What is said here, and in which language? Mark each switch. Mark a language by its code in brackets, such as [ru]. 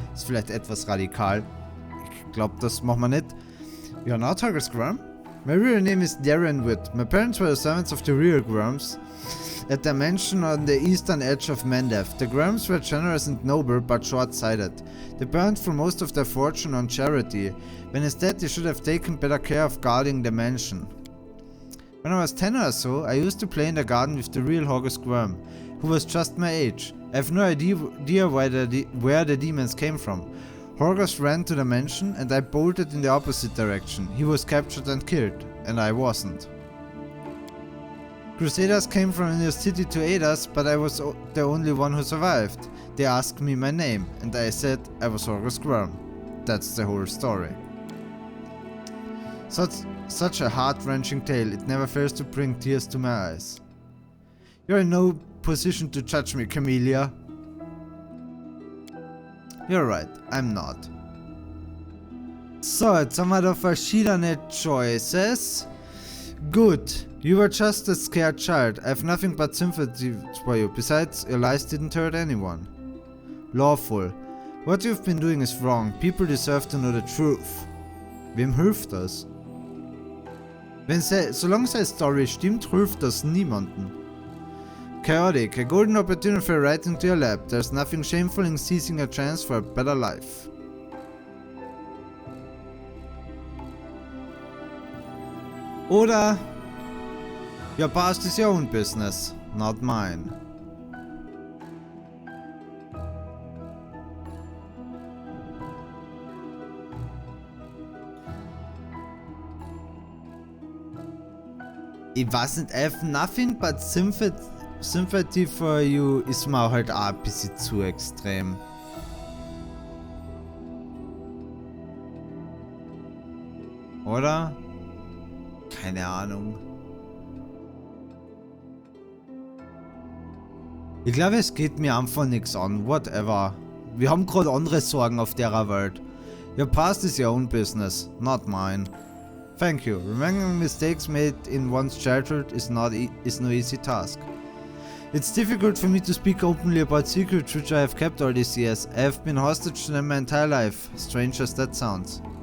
[de] Ist vielleicht etwas radikal. Ich glaube, das machen wir nicht. [en] You are not Horgus Worm? My real name is Darren Witt. My parents were the servants of the real Worms at their mansion on the eastern edge of Mendev. The Grahams were generous and noble, but short-sighted. They burned through most of their fortune on charity, when instead they should have taken better care of guarding the mansion. When I was 10 or so, I used to play in the garden with the real Horgus Worm, who was just my age. I have no idea where the demons came from. Horgus ran to the mansion, and I bolted in the opposite direction. He was captured and killed, and I wasn't. Crusaders came from the city to aid us, but I was the only one who survived. They asked me my name, and I said I was Horgus Worm. That's the whole story. Such a heart-wrenching tale, it never fails to bring tears to my eyes. You're in no position to judge me, Camellia. You're right, I'm not. [de] So, jetzt haben wir da verschiedene Choices. [en] Good. You were just a scared child. I have nothing but sympathy for you. Besides, your lies didn't hurt anyone. Lawful. What you've been doing is wrong. People deserve to know the truth. [de] Wem hilft das? Solange seine Story stimmt, hilft das niemanden. [en] Chaotic. A golden opportunity right into your lap. There's nothing shameful in seizing a chance for a better life. Oder your past is your own business, not mine. [de] Ich weiß nicht, [en] I have nothing but sympathy for you [de] ist mir halt auch ein bisschen zu extrem. Oder? Keine Ahnung. Ich glaube, es geht mir einfach nichts an. Whatever. Wir haben gerade andere Sorgen auf der Welt. [en] Your past is your own business, not mine. Thank you. Remembering mistakes made in one's childhood is no easy task. It's difficult for me to speak openly about secrets which I have kept all these years. I have been hostage to them my entire life, strange as that sounds.